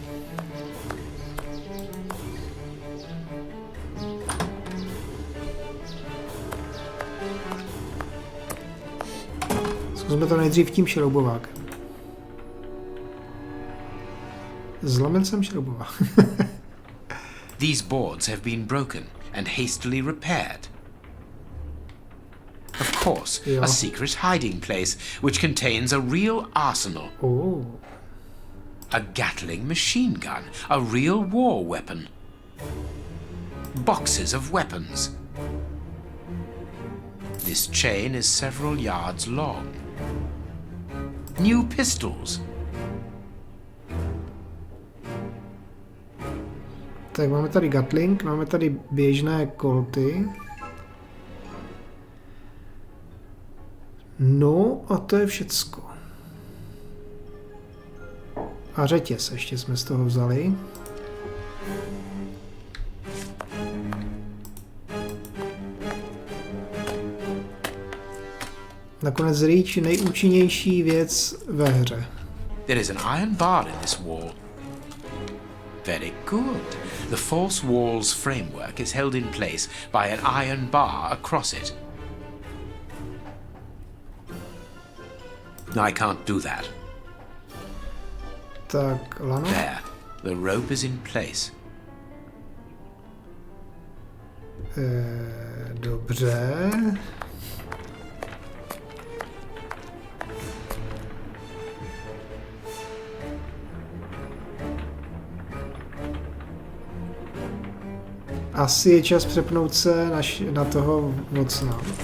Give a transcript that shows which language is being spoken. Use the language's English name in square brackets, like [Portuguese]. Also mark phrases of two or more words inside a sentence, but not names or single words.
[Czech] Zkusme to nejdřív tím šroubovákem. Zlomil jsem šroubovák. [English] These boards have been broken and hastily repaired. Of course, a secret hiding place which contains a real arsenal. A Gatling machine gun, a real war weapon. Boxes of weapons. This chain is several yards long. New pistols. [Czech] Tak máme tady Gatling, máme tady běžné kolty. No a to je všecko. A řetěz ještě jsme z toho vzali. Nakonec Reach nejúčinnější věc ve hře. [English] There is an iron bar in this wall. Very good. The false wall's framework is held in place by an iron bar across it. I can't do that. [Czech] Tak, lano. [English] There. The rope is in place. [Czech] Dobře. Asi je čas přepnout se na toho Watsona.